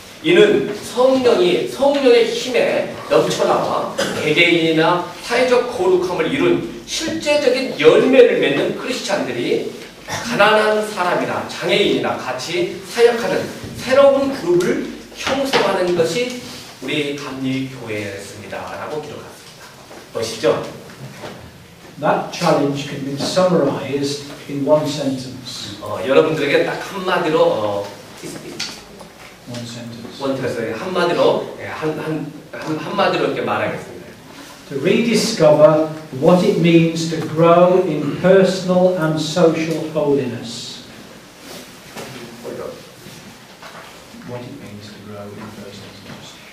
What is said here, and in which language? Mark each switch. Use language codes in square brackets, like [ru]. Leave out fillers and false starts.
[ko] 이는 성령의 힘에 넘쳐나와 개개인이나 사회적 거룩함을 이룬 실제적인 열매를 맺는 크리스찬들이 가난한 사람이나 장애인이나 같이 사역하는 새로운 그룹을 형성하는 것이 우리 감리교회였습니다라고 기록했습니다. 보시죠. [en] That challenge can be summarized in one sentence. [ko] 여러분들에게 딱 한마디로 [en] One sentence. [ko] 원트에서 한마디로 한마디로 이렇게 말하겠습니다. [en] To rediscover what it means to grow in personal and social holiness. What it means to grow in personal and social.